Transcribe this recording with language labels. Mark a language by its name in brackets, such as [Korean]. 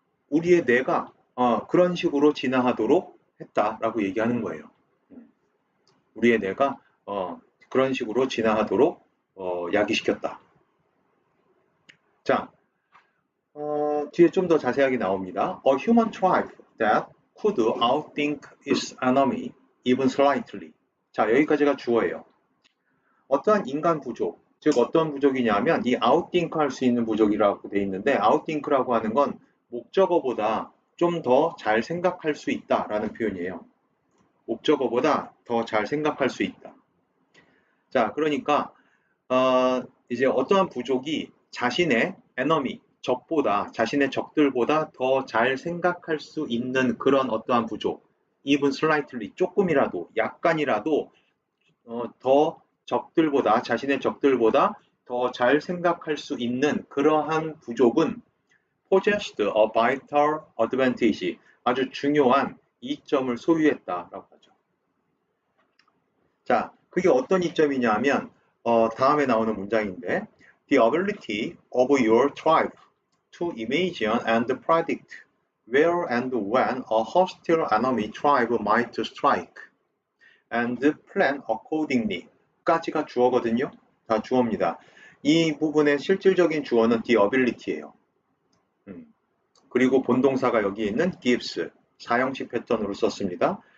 [Korean] 우리의 뇌가 그런 식으로 진화하도록 했다라고 얘기하는 거예요. 우리의 뇌가 그런 식으로 진화하도록 야기시켰다. 자, 뒤에 좀 더 자세하게 나옵니다. [English] A human tribe that could outthink its enemy even slightly. [Korean] 자, 여기까지가 주어예요. 어떠한 인간 부족, 즉 어떤 부족이냐면 이 outthink 할 수 있는 부족이라고 돼 있는데 outthink라고 하는 건 목적어보다 좀 더 잘 생각할 수 있다라는 표현이에요. 목적어보다 더 잘 생각할 수 있다. 자, 그러니까 이제 어떠한 부족이 자신의 enemy, 적보다 자신의 적들보다 더 잘 생각할 수 있는 그런 어떠한 부족, [English] even slightly [Korean] 조금이라도 약간이라도 더 적들보다 자신의 적들보다 더 잘 생각할 수 있는 그러한 부족은 [English] possessed a vital advantage, [Korean] 아주 중요한 이점을 소유했다라고 하죠. 자, 그게 어떤 이점이냐 하면 다음에 나오는 문장인데 [English] The ability of your tribe to imagine and predict where and when a hostile enemy tribe might strike and plan accordingly [Korean] 까지가 주어거든요. 다 주어입니다. 이 부분의 실질적인 주어는 [English] the ability [Korean] 예요. 그리고 본동사가 여기 있는 [English] gives [Korean] 사형식 패턴으로 썼습니다.